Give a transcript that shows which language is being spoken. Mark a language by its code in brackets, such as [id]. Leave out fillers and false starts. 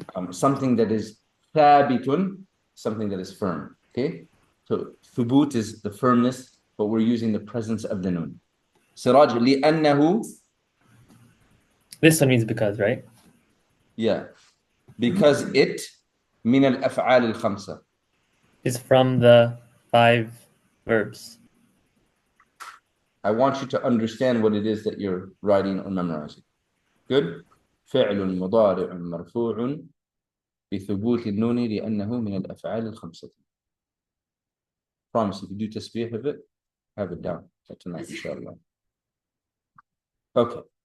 [en] Something that is ثابت, something that is firm. Okay? So ثبوت is the firmness, but we're using the presence of the noon. Siraj, لأنه. This one means because, right? Yeah. Because it [ar] من الأفعال الخمسة. [en] Is from the 5 verbs. I want you to understand what it is that you're writing or memorizing. Good. [ar] فعل مضارع مرفوع بثبوت النون لأنه من الأفعال الخمسة. [en] Promise if you do tasbih of it, have it down for tonight, inshallah. Okay.